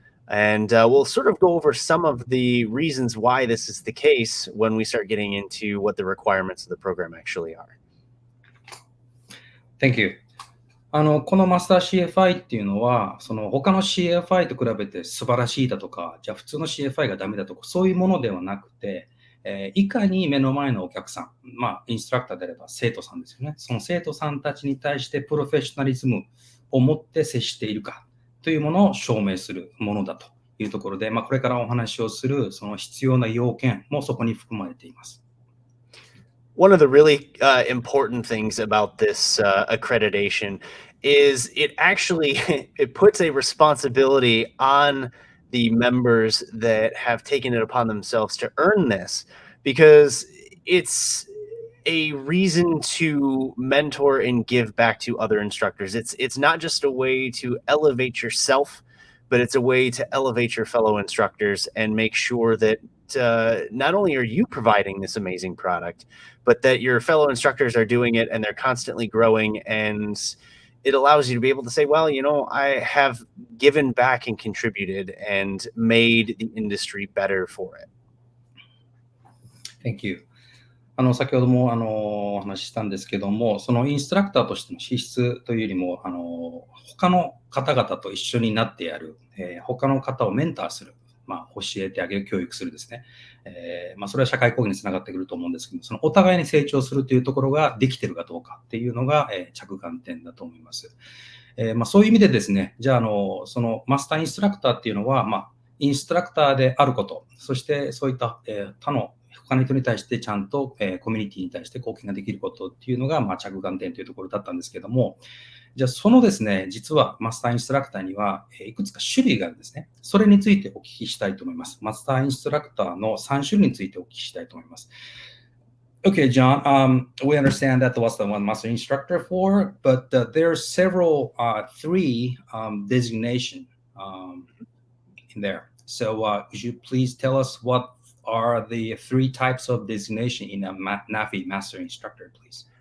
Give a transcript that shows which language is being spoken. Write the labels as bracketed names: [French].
[English] And we'll sort of go over some of the reasons why this is the case when we start getting into what the requirements of the program actually are. Thank you. [Japanese] このマスター CFI っていうのは、その他の CFI と比べて素晴らしいだとか、じゃあ普通の CFI がダメだとか、そういうものではなくて、いかに目の前のお客さん、インストラクターであれば生徒さんですよね。その生徒さんたちに対してプロフェッショナリズムを持って接しているかというものを証明するものだというところで、これからお話をするその必要な要件もそこに含まれています。 [English] One of the really important things about this accreditation is it actually it puts a responsibility on the members that have taken it upon themselves to earn this, because it's a reason to mentor and give back to other instructors. It's not just a way to elevate yourself, but it's a way to elevate your fellow instructors and make sure that not only are you providing this amazing product, but that your fellow instructors are doing it and they're constantly growing, and it allows you to be able to say, well, I have given back and contributed and made the industry better for it. Thank you. [Japanese] 先ほどもお話ししたんですけども、そのインストラクターとしての資質というよりも、他の方々と一緒になってやる、他の方をメンターする、教えてあげる、教育するですね。それは社会貢献につながってくると思うんですけど、そのお互いに成長するというところができているかどうかっていうのが、着眼点だと思います。そういう意味でですね、じゃあ、そのマスターインストラクターっていうのは、インストラクターであること、そしてそういった、他の人に対してちゃんと、コミュニティに対して貢献ができることっていうのが、着眼点というところだったんですけども、じゃあそのですね、実はマスターインストラクターには、いくつか種類があるんですね。それについてお聞きしたいと思います。マスターインストラクターの3種類についてお聞きしたいと思います。 [English] Okay, John, we understand that was the one master instructor for, but there are several, three designation in there. So could you please tell us what are the three types of designation in a NAFI master instructor, please?